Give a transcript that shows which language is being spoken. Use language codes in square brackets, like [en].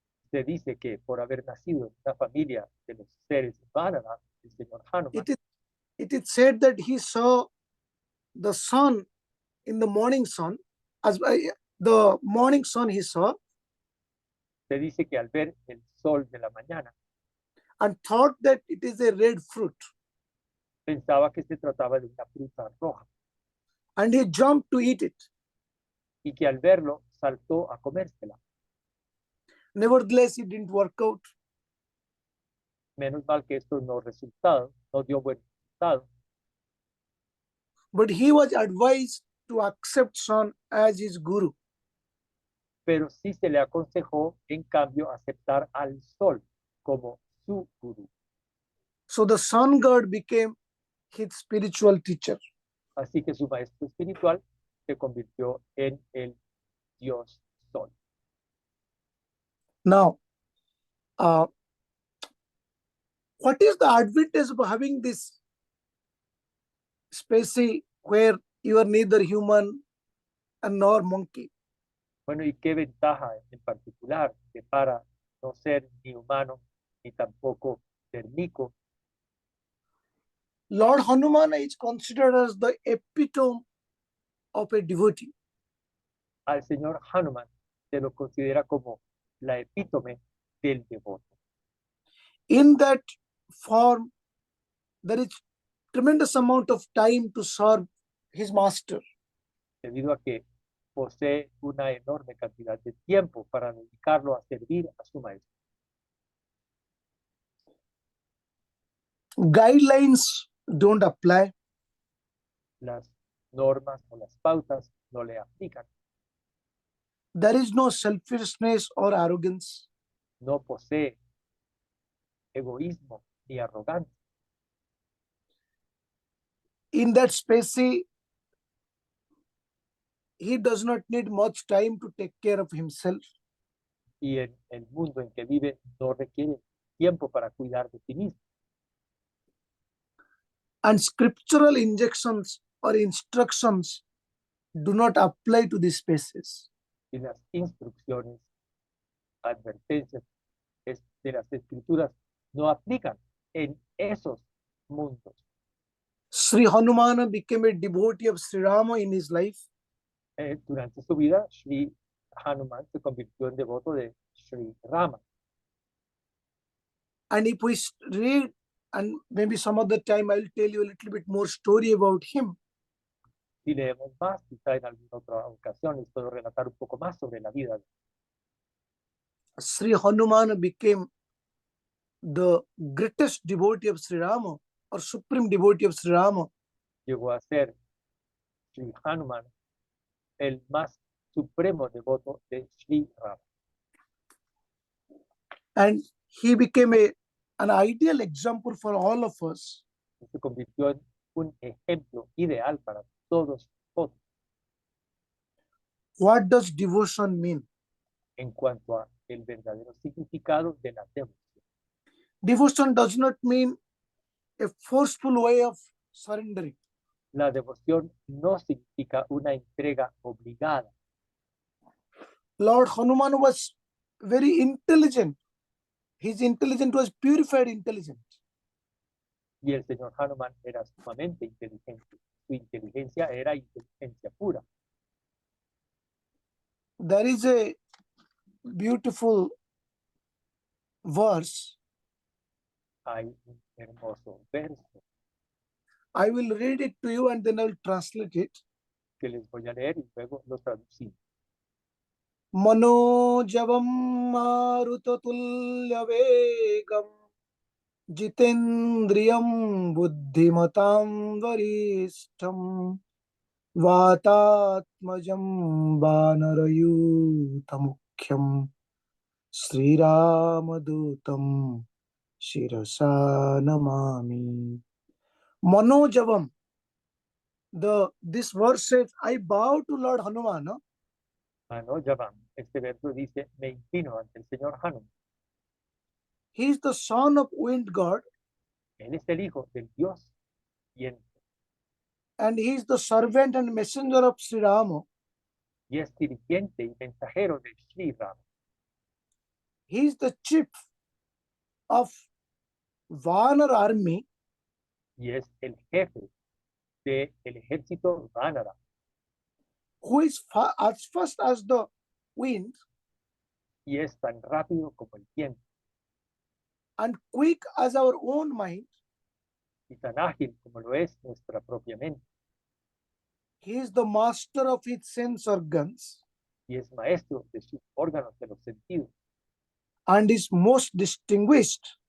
[es] Se dice que por haber nacido en una familia de los seres Vanara, el señor Hanuman, [en] it is said that he saw the sun in the morning sun, as the morning sun he saw, [es] se dice que al ver el sol de la mañana, [en] and thought that it is a red fruit. [es] pensaba que se trataba de una fruta roja [en] And he jumped to eat it. [es] y que al verlo saltó a comérsela. [en] Nevertheless, it didn't work out. [es] Menos mal que esto no dio buen resultado, [en] But he was advised to accept sun as his guru. [es] pero sí se le aconsejó, en cambio, aceptar al sol como su gurú. [en] So the sun god became his spiritual teacher. [es] Así que su maestro espiritual se convirtió en el dios sol. [en] Now, what is the advantage of having this species where you are neither human nor monkey? [es] Bueno, ¿y qué ventaja en particular que para no ser ni humano ni tampoco termico? [en] Lord Hanuman is considered as the epitome of a devotee. [es] Al señor Hanuman se lo considera como la epítome del devoto. [en] In that form, there is tremendous amount of time to serve his master. [es] Debido a que posee una enorme cantidad de tiempo para dedicarlo a servir a su maestro. [en] Guidelines don't apply. [es] Las normas o las pautas no le aplican. [en] There is no selfishness or arrogance. [es] No posee egoísmo ni arrogancia. [en] In that species, he does not need much time to take care of himself. [es] Y en el mundo en que vive no requiere tiempo para cuidar de sí mismo. [en] And scriptural injections or instructions do not apply to these species. [es] Y las instrucciones, advertencias de las escrituras no aplican en esos mundos. [en] Sri Hanumana became a devotee of Sri Rama in his life. [es] Durante su vida, Sri Hanuman se convirtió en devoto de Sri Rama. [en] And if we read, and maybe some other time I'll tell you a little bit more story about him. [es] Si leemos más, quizá en alguna otra ocasión les puedo relatar un poco más sobre la vida de [en] Sri Hanumana became the greatest devotee of Sri Rama, or supreme devotee of Sri Rama. [es] Llegó a ser Sri Hanuman el más supremo devoto de Sri Rama. [en] And he became an ideal example for all of us. [es] Se convirtió en un ejemplo ideal para todos nosotros [en] What does devotion mean? [es] en cuanto a el verdadero significado de la devoción. [en] Devotion does not mean a forceful way of surrendering. [es] La devoción no significa una entrega obligada. [en] Lord Hanuman was very intelligent. His intelligence was purified intelligence. [es] Y el señor Hanuman era sumamente inteligente. Su inteligencia era inteligencia pura. [en] There is a beautiful verse. [es] Hay un hermoso verso. [en] I will read it to you and then I will translate it. [es] que les voy a leer y luego lo traducimos. [sa] Manojavam marutatulyavegam jitendriyam buddhimatam varishtam vatatmajam vanarayutamukhyam Sriramadutam Shirasa Namami. Manojavam. [en] This verse says, I bow to Lord Hanuman. [es] No? Manojavam. Este verso dice, me inclino ante el Señor Hanuman. [en] He is the son of wind god [es] Él es el hijo del Dios viento [en] and he is the servant and messenger of Sri Rama. [es] y es dirigente y mensajero de Sri Rama. [en] He is the chief of Vanar army [es] Y es el jefe del ejército Vanara, [en] who is as fast as the wind [es] y es tan rápido como el viento [en] and quick as our own mind. [es] y tan ágil como lo es nuestra propia mente. [en] He is the master of his sense organs [es] Y es maestro de sus órganos de los sentidos [en] and is most distinguished